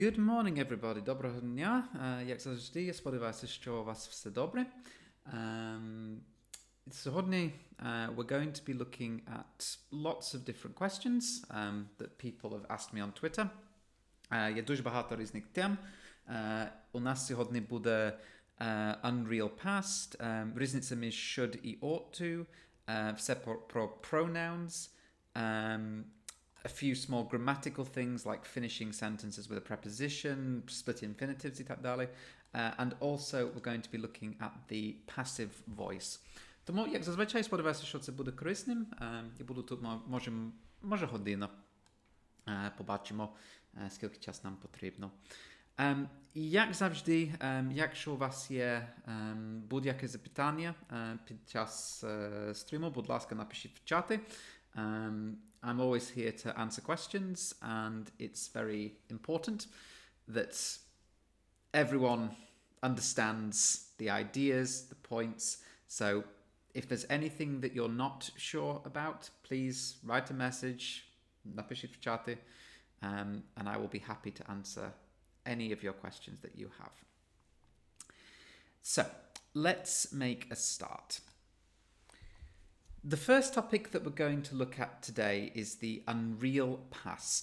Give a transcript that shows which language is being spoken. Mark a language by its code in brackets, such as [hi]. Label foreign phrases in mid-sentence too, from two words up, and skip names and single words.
[en] Good morning, everybody. [uk] Доброго дня. Як завжди, я сподіваюся, що у вас все добре. [en] Сьогодні we're going to be looking at lots of different questions that people have asked me on Twitter. [uk] Є дуже багато різних тем. У нас сьогодні буде [en] Unreal Past, [uk] різниця між [en] should і ought to, [uk] все про [en] pronouns, a few small grammatical things like finishing sentences with a preposition, split infinitives [uk] і так далі. [en] And also we're going to be looking at the passive voice. [uk] Тому, як зазвичай, сподіваюся, що це буде корисним. І буду тут, може година. Побачимо, скільки часу нам потрібно. І як завжди, якщо у вас є будь-яке запитання під час стріму, будь ласка, напишіть в чати. [en] I'm always here to answer questions, and it's very important that everyone understands the ideas, the points. So if there's anything that you're not sure about, please write a message, [uk] напишіть в чати, [en] and I will be happy to answer any of your questions that you have. So let's make a start. The first topic that we're going to look at today is the unreal past.